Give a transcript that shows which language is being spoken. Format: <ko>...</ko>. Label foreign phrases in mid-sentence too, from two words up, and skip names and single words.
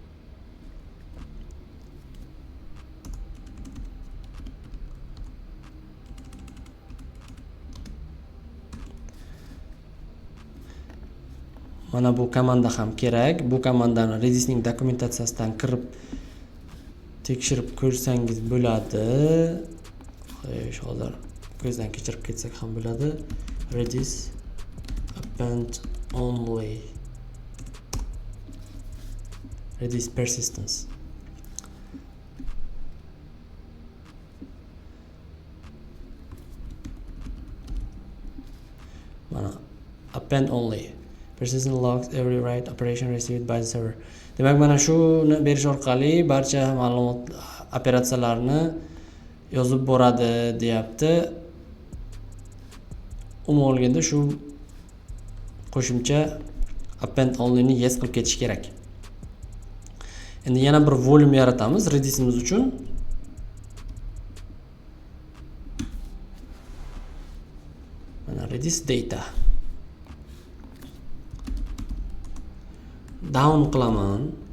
<uz>Mana bu komanda ham kerak. Bu komandani Redisning dokumentatsiyasidan kirib tekshirib ko'rsangiz bo'ladi. Xo'sh, hozir ko'zdan kechirib ketsak ham bo'ladi.</uz> <en>Redis append only. Redis persistence. Mana append only. Persistent logs every write operation received by the server.</en> <uz>Demak, mana shuni berish orqali barcha ma'lumot operatsiyalarni yozib boradi, deyapti. Umuman olganda shu qo'shimcha</uz> <en>append only</en> <uz>ni yes qilib ketish kerak. Endi yana bir volume yaratamiz Redisimiz uchun. Mana Redis data. Down qilaman.</uz>